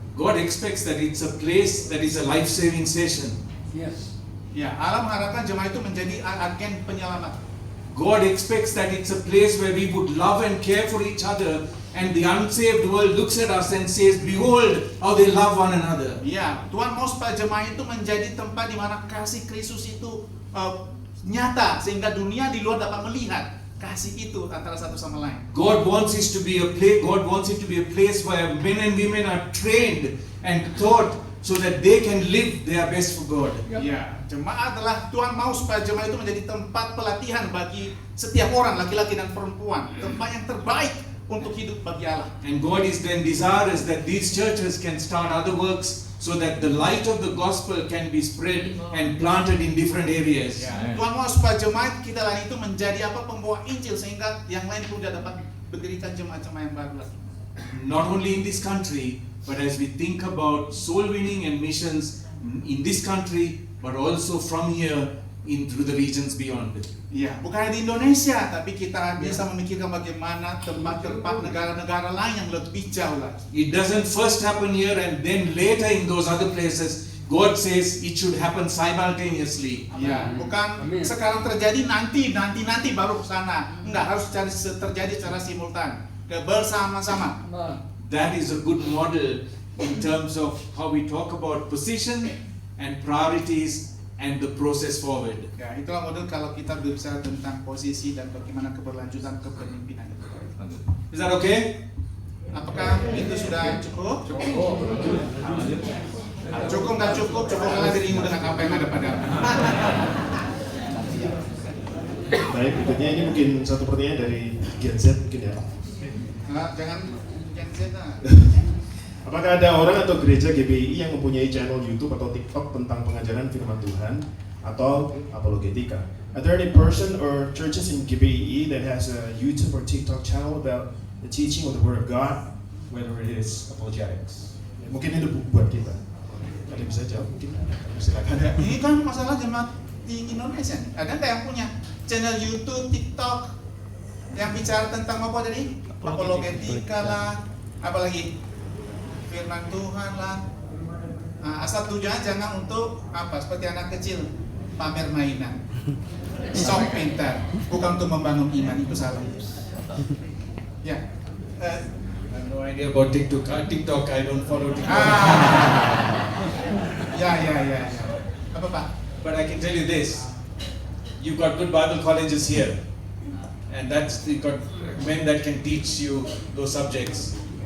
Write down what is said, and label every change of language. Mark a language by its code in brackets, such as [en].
[en] God expects that it's a place that is a life-saving station. Yes. [id] Ya, Allah mengharapkan jemaat itu menjadi agen penyelamat. [en] God expects that it's a place where we would love and care for each other, and the unsaved world looks at us and says, behold how they love one another. [id] Ya, Tuhan mau supaya jemaat itu menjadi tempat di mana kasih Kristus itu nyata, sehingga dunia di luar dapat melihat kasih itu antara satu sama lain. [en] God wants it to be a place. God wants it to be a place where men and women are trained and taught so that they can live their best for God. [id] Ya, jemaat adalah Tuhan mau supaya jemaat itu menjadi tempat pelatihan bagi setiap orang, laki-laki dan perempuan, tempat yang terbaik untuk hidup bagi Allah. [en] And God is then desirous that these churches can start other works so that the light of the gospel can be spread and planted in different areas. [id] Ya, Tuhan mau supaya jemaat kita lain itu menjadi pembawa Injil sehingga yang lain pun dapat mendirikan jemaat-jemaat yang baru lagi. [en] Not only in this country, but as we think about soul winning and missions in this country, but also from here into the regions beyond. [id] Ya, bukan di Indonesia, tapi kita bisa memikirkan bagaimana tempat-tempat negara-negara lain yang lebih jauh lagi. [en] It doesn't first happen here and then later in those other places. God says it should happen simultaneously. [id] Ya, bukan Amin. sekarang terjadi nanti baru ke sana. Enggak, harus terjadi secara simultan, bersama-sama. [en] That is a good model in terms of how we talk about position and priorities and the process forward. [id] Ya, itulah model kalau kita berbicara tentang posisi dan bagaimana keberlanjutan kepemimpinan. [en] Is that okay? [id] Apakah itu sudah cukup? Cukup nggak cukup? Cukuplah dirimu dengan apa yang ada padamu. Baik, berikutnya ini mungkin satu pertanyaan dari Gen Z mungkin ya. Jangan Gen Z. Apakah ada orang atau gereja GBI yang mempunyai channel YouTube atau TikTok tentang pengajaran firman Tuhan atau apologetika? [en] Are there any person or churches in GBI that has a YouTube or TikTok channel about the teaching of the Word of God, whether it is apologetics? [id] Ya, mungkin itu buat kita. Ada yang bisa jawab mungkin? Silakan. Ini kan masalah jemaat di Indonesia nih. Ada nggak yang punya channel YouTube, TikTok yang bicara tentang apa tadi? Apologetika lah, apalagi firman Tuhan lah. Nah, asal tujuannya jangan untuk seperti anak kecil pamer mainan, sok pintar, bukan untuk membangun iman, itu salah. Ya, [en] I have no idea about TikTok. I don't follow TikTok. [id] Ya. Apa Pak? [en] But I can tell you this: you've got good Bible colleges here, and you've got men that can teach you those subjects.